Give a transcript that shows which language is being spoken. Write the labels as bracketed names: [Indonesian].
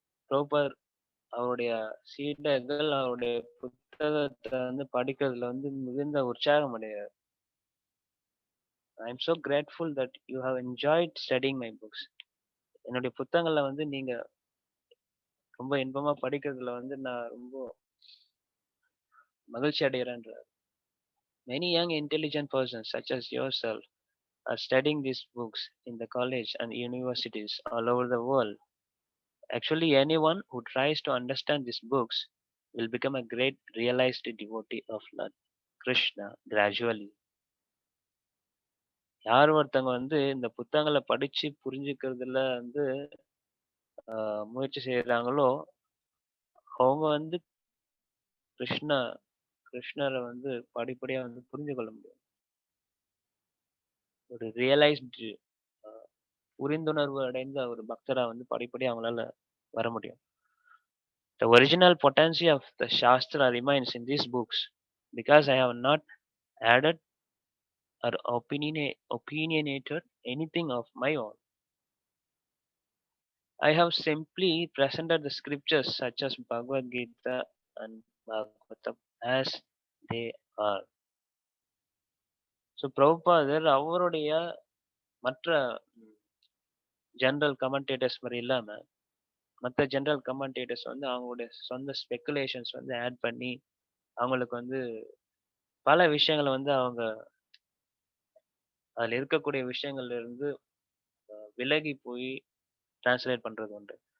[Tamil] பிரபுபாதர் அவருடைய சீடர்கள் அவருடைய புத்தகத்த வந்து படிக்கிறதுல வந்து மிகுந்த உற்சாகம் அடைகிறார். [English] I am so grateful that you have enjoyed studying my books. [Tamil] என்னுடைய புத்தகங்கள வந்து நீங்க ரொம்ப இன்பமா படிக்கிறதுல வந்து நான் ரொம்ப மகிழ்ச்சி அடைகிறேன்றார். [English] Many young intelligent persons such as yourself are studying these books in the college and universities all over the world. Actually, anyone who tries to understand these books will become a great realized devotee of Lord Krishna gradually. [Tamil] யார் ஒருத்தவங்க வந்து இந்த புத்தகங்கள படிச்சு புரிஞ்சுக்கிறதுல வந்து முயற்சி செய்றாங்களோ, அவங்க வந்து கிருஷ்ணா கிருஷ்ணர வந்து படிப்படியா வந்து புரிந்து கொள்ள முடியும். ஒரு ரியலைஸ்டு அ புரிந்துணர்வு அடைந்த ஒரு பக்தரா வந்து படிப்படியா அவங்களால வர முடியும். [English] The original potency of the Shastra remains in these books because I have not added or opinionated anything of my own. I have simply presented the scriptures such as Bhagavad Gita and Bhagavatam as they are. [Tamil] So பிரபுபாதர் அவருடைய மற்ற general commentators மாதிரி இல்லாம மற்ற general commentators வந்து அவங்களுடைய சொந்த speculations வந்து ஆட் பண்ணி அவங்களுக்கு வந்து பல விஷயங்களை வந்து அவங்க அதுல இருக்கக்கூடிய விஷயங்கள்ல இருந்து விலகி போய் டிரான்ஸ்லேட் பண்றது உண்டு.